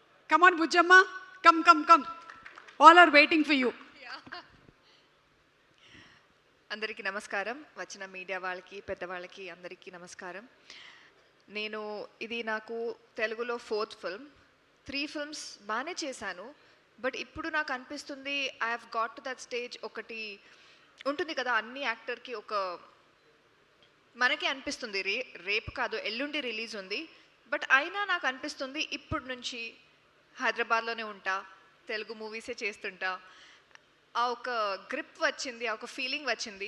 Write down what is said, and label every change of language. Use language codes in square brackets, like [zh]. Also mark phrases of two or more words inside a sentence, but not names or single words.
[en] Come on, Bujamma. Come. All are waiting for you. [te] అందరికీ నమస్కారం. వచ్చిన మీడియా వాళ్ళకి పెద్దవాళ్ళకి అందరికీ నమస్కారం. ఇది నాకు తెలుగులో 4th ఫిల్మ్. 3 ఫిల్మ్స్ బాగానే చేశాను. బట్ ఇప్పుడు నాకు అనిపిస్తుంది [en] I have got to that stage. [te] ఒకటి ఉంటుంది కదా, అన్ని యాక్టర్కి ఒక మనకే అనిపిస్తుంది రేపు కాదు ఎల్లుండి రిలీజ్ ఉంది. బట్ అయినా నాకు అనిపిస్తుంది ఇప్పుడు నుంచి హైదరాబాద్లోనే ఉంటా, తెలుగు మూవీసే చేస్తుంటా. ఆ ఒక గ్రిప్ వచ్చింది, ఆ ఒక ఫీలింగ్ వచ్చింది.